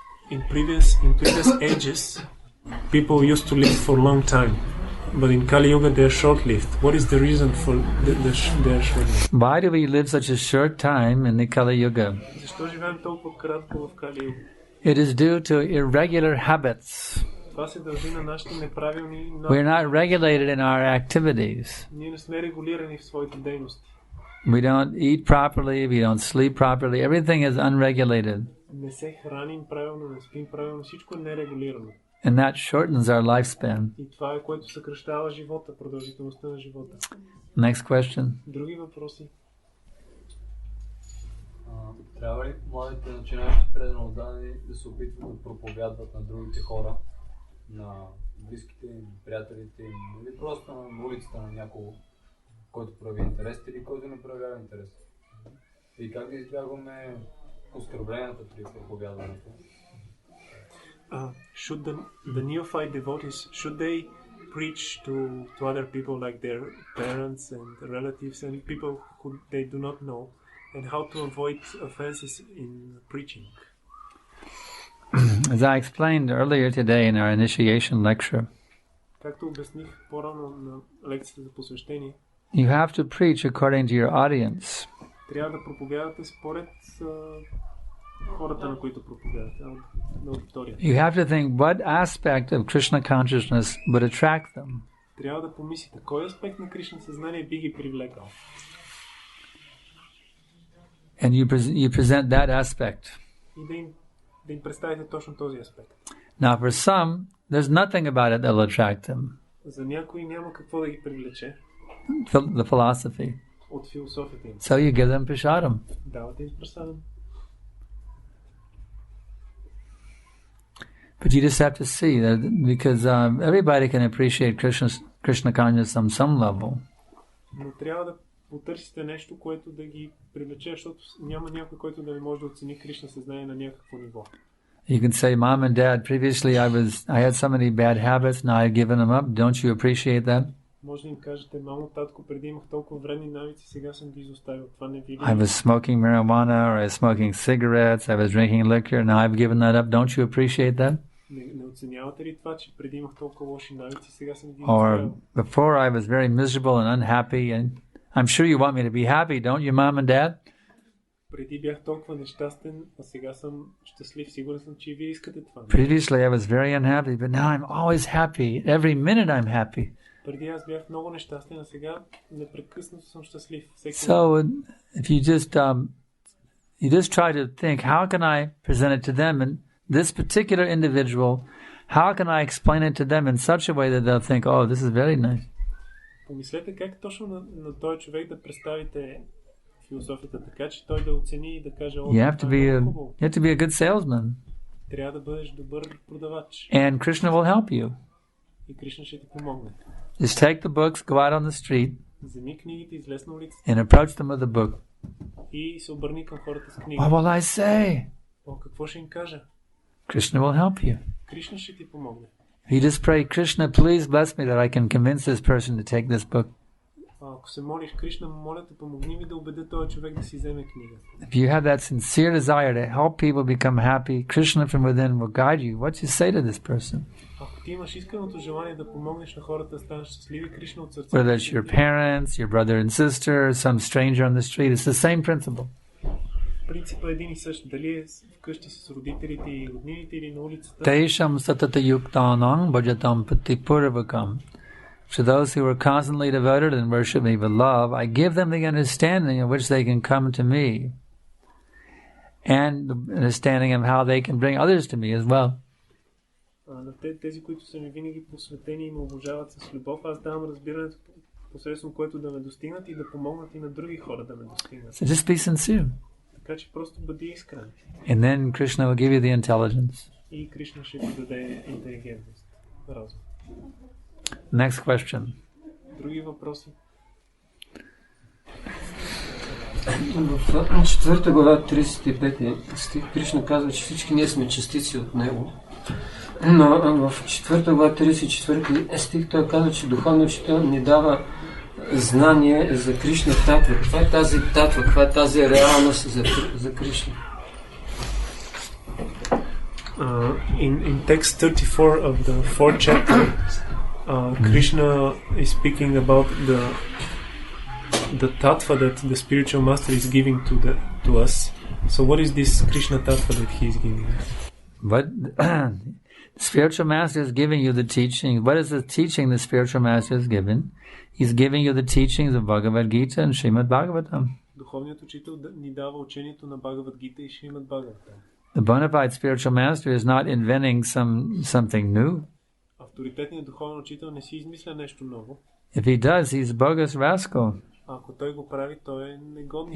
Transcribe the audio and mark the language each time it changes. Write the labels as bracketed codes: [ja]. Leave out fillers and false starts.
[en] In previous ages, people used to live for a long time. But in Kali Yuga they are short-lived. What is the reason for they are short-lived? Why do we live such a short time in the Kali Yuga? [bg] Защо живеем толкова кратко в Кали Юга? [en] It is due to irregular habits. [bg] Това се дължи на нашите неправилни навици. [en] We're not regulated in our activities. [bg] Ние не сме регулирани в своите дейности. [en] We don't eat properly, we don't sleep properly. Everything is unregulated. [bg] Не се храним правилно, не спим правилно, всичко е нерегулирано. [en] And that shortens our lifespan. [bg] И това е което съкращава живота, продължителността на живота. [en] Next question. [bg] Други въпроси? Трябва ли младите начинаещи преданно отдадени да се опитват да проповядват на другите хора, на близките им, приятелите им, или просто на улицата на някого, който прояви интерес или който не проявява интерес? И как да избягваме оскърбленията при проповядването? [en] Should the neophyte devotees, should they preach to other people like their parents and relatives and people who they do not know, and how to avoid offenses in preaching? As I explained earlier today in our initiation lecture, [bg] Както обясних по-рано на лекцията за посвещение, [en] you have to preach according to your audience. [bg] трябва да проповядате според хората, на които проповядате, на аудиторията. [en] You have to think what aspect of Krishna consciousness would attract them. [bg] Трябва да помислите кой аспект на Кришна съзнание би ги привлекал. [en] And you present that aspect. [bg] И да им представите точно този аспект. [en] Now for some, there's nothing about it that will attract them. [bg] За някои няма какво да ги привлече. [en] The philosophy. [bg] От философията им. [en] So you give them prasadam. [bg] Давате им прасадам. [en] But you just have to see that because everybody can appreciate Krishna consciousness on some level. [bg] Но трябва да потърсите нещо, което да ги привлече, защото няма някой, който да не може да оцени Кришна съзнание на някакво ниво. [en] You can say, Mom and Dad, previously I had so many bad habits, now I've given them up. Don't you appreciate that? [bg] Може да им кажете, мамо, татко, преди имах толкова вредни навици, сега съм ги изоставил. Това не ви ли? [en] I was smoking marijuana, or I was smoking cigarettes, I was drinking liquor, now I've given that up. Don't you appreciate that? [bg] Не оценявате ли това, че преди имах толкова лоши навици, сега съм ги [en] Or [bg] изоставил? [en] before I was very miserable and unhappy, and I'm sure you want me to be happy, don't you, Mom and Dad? [bg] Преди бях толкова нещастен, а сега съм щастлив. Сигурен съм, че и вие искате това. [en] Previously I was very unhappy, but now I'm always happy. Every minute I'm happy. [bg] Преди аз бях много нещастен, а сега непрекъснато съм щастлив. [en] So if you just try to think, how can I present it to them, and this particular individual, how can I explain it to them in such a way that they'll think, oh, this is very nice. [bg] Помислете как точно на този човек да представите философията така, че той да оцени и да каже, [en] You have to be a good salesman. [bg] Трябва да бъдеш добър продавач. [en] And Krishna will help you. [bg] И Кришна ще ти помогне. [en] Just take the books, go out on the street, [bg] Вземи книгите, излез на улицата [en] and approach them with the book. [bg] и се обърни към хората с книга. [en] What will I say? [bg] Какво ще им кажа? [en] Krishna will help you. [bg] Кришна ще ти помогне. [en] You just pray, Krishna, please bless me that I can convince this person to take this book. [bg] Ако се молиш, Кришна, моля те, помогни ми да убедя този човек да си вземе книга. [en] If you have that sincere desire to help people become happy, Krishna from within will guide you. What you say to this person? [bg] Ако ти имаш искреното желание да помогнеш на хората да станат щастливи, Кришна от сърцето. [en] Whether it's your parents, your brother and sister, some stranger on the street, it's the same principle. [bg] Принципът е един и същ. Дали е вкъщи с родителите и роднините или на улицата. [sa] Teisham satata yuktanang bhajatam patipurvakam. [en] To those who are constantly devoted and worship me with love, I give them the understanding in which they can come to me, and the understanding of how they can bring others to me as well. [bg] На тези, които са ми винаги посветени и ме обожават с любов, аз давам разбирането, посредством което да ме достигнат и да помогнат и на други хора да ме достигнат. [en] So just be sincere. [bg] Така че просто бъди искрен. [en] And then Krishna will give you the intelligence. [bg] И Кришна ще ти даде интелигентност, разум. [en] Next question. [bg] Други въпроси? В 4 глава 35 стих Кришна казва, че всички ние сме частици от Него. Но в 4 глава 34 стих той казва, че духовният учител ни дава знание за Кришна татва. Каква е тази татва? Каква е тази реалност за Кришна? [en] In text 34 of the 4th chapter, Krishna is speaking about the tattva that the spiritual master is giving to us. So what is this Krishna tattva that he is giving us? But the spiritual master is giving you the teaching. What is the teaching the spiritual master is given? He's giving you the teachings of Bhagavad Gita and Srimad Bhagavatam. [bg] Духовният учител ни дава учението на Бхагавад Гита и Шримад Бхагаватам. [en] The bona fide spiritual master is not inventing something new. [bg] Авторитетният духовен учител не си измисля нещо ново. [en] If he does, he's a bogus rascal. [bg] Ако той го прави, той е негодник.